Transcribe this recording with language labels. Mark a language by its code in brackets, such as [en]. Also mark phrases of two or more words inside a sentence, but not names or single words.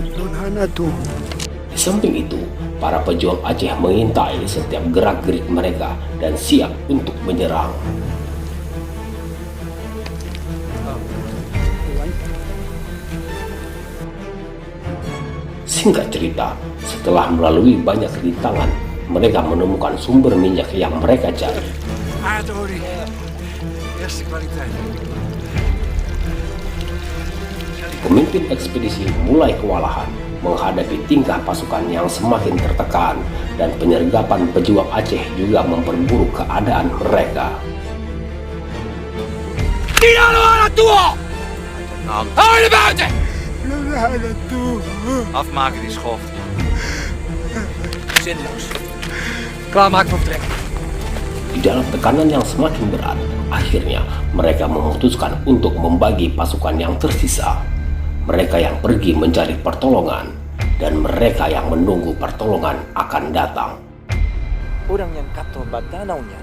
[id] Di samping itu, para pejuang Aceh mengintai setiap gerak-gerik mereka dan siap untuk menyerang. Singkat cerita, setelah melalui banyak rintangan, mereka menemukan sumber minyak yang mereka cari. [nl] Aardolie. Eerste kwaliteit. [id] Pemimpin ekspedisi mulai kewalahan menghadapi tingkah pasukan yang semakin tertekan, dan penyergapan pejuang Aceh juga memperburuk keadaan mereka. [nl] Hou je buiten! Afmaken die schoft. Zinloos. Klaarmaken voor vertrek. [id] Di dalam tekanan yang semakin berat, akhirnya mereka memutuskan untuk membagi pasukan yang tersisa. Mereka yang pergi mencari pertolongan, dan mereka yang menunggu pertolongan akan datang. [min] Orang yang kato badanaunya.